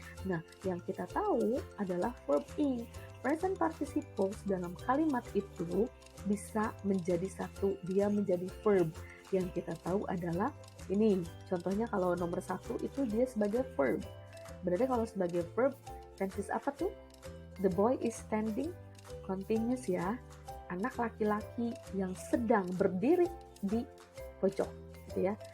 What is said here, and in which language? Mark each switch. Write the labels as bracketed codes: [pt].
[id] Nah, yang kita tahu adalah verb in. Present participles dalam kalimat itu bisa menjadi satu, dia menjadi verb. Yang kita tahu adalah ini, contohnya kalau nomor 1 itu dia sebagai verb. Berarti kalau sebagai verb, tenses apa tuh? [en] The boy is standing, continuous ya. [id] Anak laki-laki yang sedang berdiri di pojok, gitu ya.